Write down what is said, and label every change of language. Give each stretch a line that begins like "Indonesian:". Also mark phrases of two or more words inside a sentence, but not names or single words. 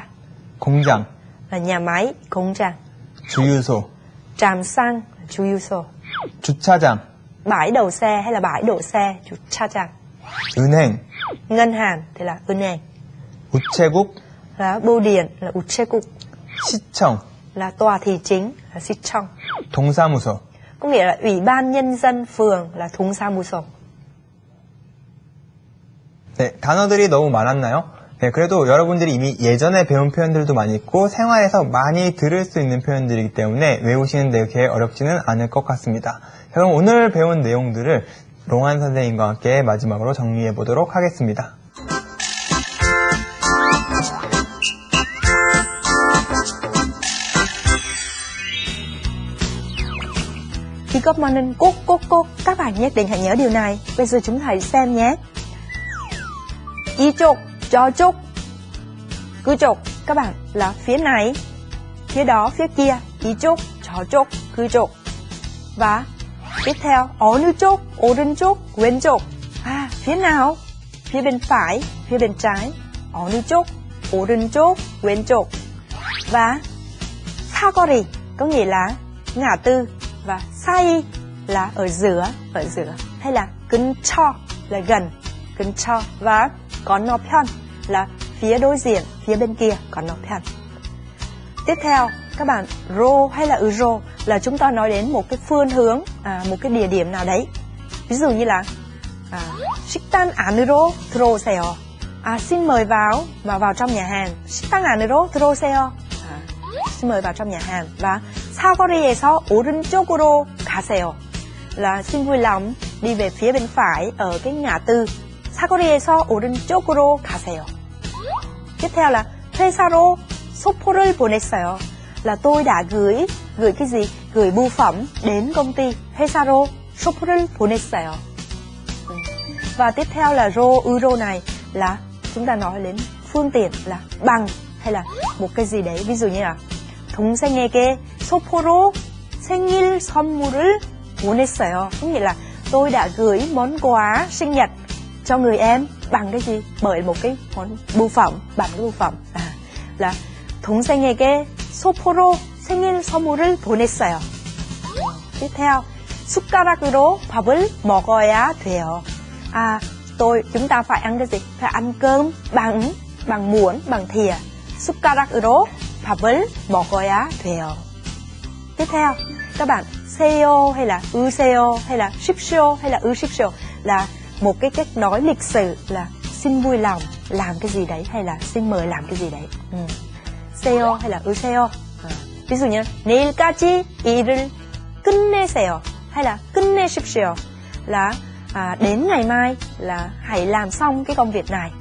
Korean: 공장,
Vietnamese: Là nhà máy,
Korean: 공장. 주유소,
Vietnamese: Trạm xăng,
Korean: 주유소. 주차장,
Vietnamese: Bãi đậu xe hay là bãi đổ xe,
Korean: 주차장. 은행,
Vietnamese: Ngân hàng thì là 은행.
Korean: 우체국,
Vietnamese: Là bưu điện là 우체국.
Korean: 시청,
Vietnamese: Là tòa thị chính là 시청.
Korean: 동사무소.
Vietnamese: Có nghĩa là ủy ban nhân dân phường là 동사무소.
Korean: 네, 단어들이 너무 많았나요? 네, 그래도 여러분들이 이미 예전에 배운 표현들도 많이 있고 생활에서 많이 들을 수 있는 표현들이기 때문에 외우시는 데 그렇게 어렵지는 않을 것 같습니다. 자, 그럼 오늘 배운 내용들을 롱한 선생님과 함께 마지막으로 정리해 보도록 하겠습니다.
Vietnamese: Khi
English: Good Morning
Vietnamese: 꼭 các bạn nhất định hãy nhớ điều này. Bây giờ chúng ta hãy xem nhé.
Korean: 이쪽, 저쪽, 그쪽.
Vietnamese: Các bạn là phía này, phía đó, phía kia.
Korean: 이쪽, 저쪽, 그쪽.
Vietnamese: Và tiếp theo,
Korean: 어느 쪽, 오른쪽, 왼쪽.
Vietnamese: Phía nào? Phía bên phải, phía bên trái.
Korean: 어느 쪽, 오른쪽, 왼쪽.
Vietnamese: Và 사거리 có nghĩa là ngã tư. Và 사이 là ở giữa. Hay là 근처 là gần, 근처. Và 건너편 là phía đối diện, phía bên kia, 건너편. Tiếp theo, các bạn ro hay là 으로 là chúng ta nói đến một cái phương hướng, một cái địa điểm nào đấy. Ví dụ như là
Korean: 식당 안으로 들어오세요.
Vietnamese: xin mời vào trong nhà hàng.
Korean: 식당 안으로 들어오세요.
Vietnamese: xin mời vào trong nhà hàng.
Korean: Và 사거리에서 오른쪽으로 가세요.
Vietnamese: Là xin vui lòng đi về phía bên phải ở cái ngã tư.
Korean: 사거리에서 오른쪽으로 가세요.
Vietnamese: Tiếp theo là
Korean: 회사로 소포를 보냈어요.
Vietnamese: Là tôi đã gửi cái gì? Gửi bưu phẩm đến công ty.
Korean: 회사로 소포를 보냈어요.
Vietnamese: Và tiếp theo là 으로 này là chúng ta nói đến phương tiện là bằng hay là một cái gì đấy. Ví dụ như là
Korean: 동생에게 소포로 생일 선물을 보냈어요.
Vietnamese: Có nghĩa là tôi đã gửi món quà sinh nhật cho người em bằng cái gì? Bởi một cái món bưu phẩm, bằng cái bưu phẩm.
Korean: Là 동생에게 소포로 생일 선물을 보냈어요.
Vietnamese: tiếp theo,
Korean: 숟가락으로 밥을 먹어야 돼요.
Vietnamese: Chúng ta phải ăn cái gì? Phải ăn cơm bằng muỗng, bằng thìa.
Korean: 숟가락으로 밥을 먹어야 돼요.
Vietnamese: Tiếp theo, các bạn 세요 hay là 으세요 hay là 십시오 hay là 으십시오 là một cái cách nói lịch sử là xin vui lòng làm cái gì đấy hay là xin mời làm cái gì đấy. 세요 hay là 으세요. ví dụ như
Korean: 내일까지 일을 끝내세요
Vietnamese: hay là 끝내십시오 là đến ngày mai là hãy làm xong cái công việc này.